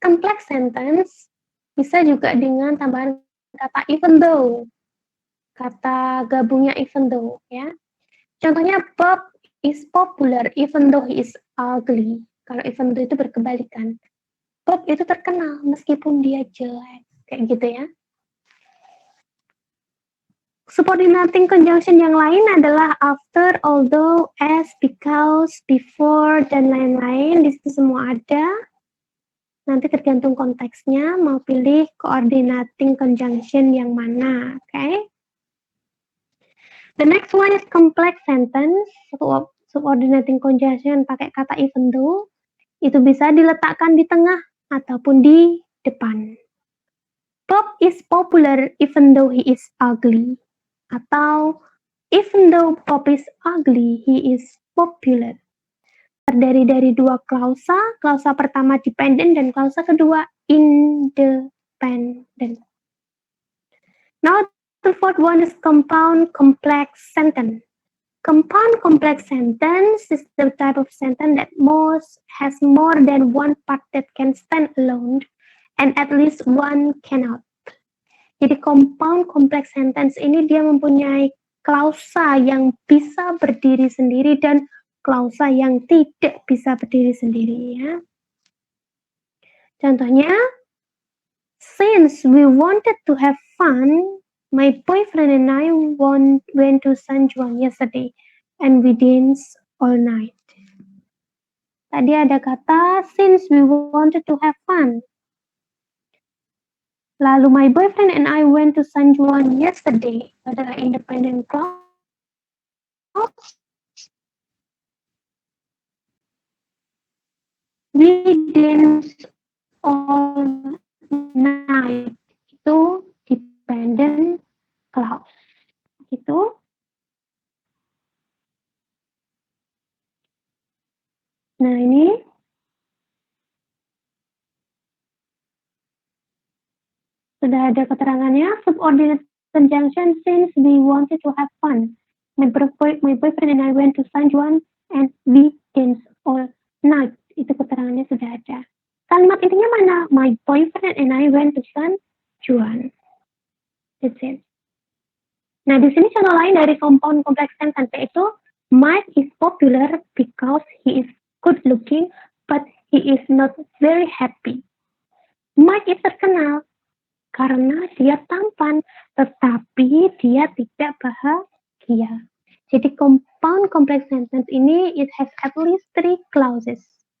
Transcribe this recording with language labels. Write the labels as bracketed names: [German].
[Indonesian] Complex sentence bisa juga dengan tambahan kata even though. Kata gabungnya even though, ya. Contohnya, [English] Bob is popular even though he is ugly. [Indonesian] Kalau even though itu berkebalikan. Bob itu terkenal meskipun dia jelek. Kayak gitu ya. Subordinating conjunction yang lain adalah after, although, as, because, before, dan lain-lain. Di situ semua ada. Nanti tergantung konteksnya, mau pilih coordinating conjunction yang mana. Okay? [English] The next one is complex sentence. Subordinating conjunction [Indonesian] pakai kata [English] even though. [Indonesian] Itu bisa diletakkan di tengah ataupun di depan. [English] Bob is popular even though he is ugly. [Indonesian] Atau [English] even though Bob is ugly, he is popular. [Indonesian] Terdiri dari dua klausa. Klausa pertama dependent dan klausa kedua independent. [English] Now the fourth one is compound complex sentence. Compound complex sentence is the type of sentence that has more than one part that can stand alone and at least one cannot. [Indonesian] Jadi compound complex sentence ini dia mempunyai klausa yang bisa berdiri sendiri dan klausa yang tidak bisa berdiri sendiri ya. [English] Contohnya, since we wanted to have fun, my boyfriend and I went to San Juan yesterday and we danced all night. [Indonesian] Tadi ada kata [English] since we wanted to have fun. Lalu my boyfriend and I went to San Juan yesterday adalah independent clause. We danced all night. [Indonesian] Itu dependent clause. Gitu. Nah, ini sudah ada keterangannya. [English] Subordinate conjunction since we wanted to have fun. My boyfriend and I went to San Juan and we danced all night. [Indonesian] Itu keterangannya sudah ada. Kalimat intinya mana? [English] My boyfriend and I went to San Juan. That's it. [Indonesian] Nah, di sini contoh lain dari [English] compound complex sentence [Indonesian] yaitu [English] Mike is popular because he is good looking, but he is not very happy. [Indonesian] Mike itu terkenal karena dia tampan, tetapi dia tidak bahagia. Jadi [English] compound complex sentence ini it has at least 3 clauses.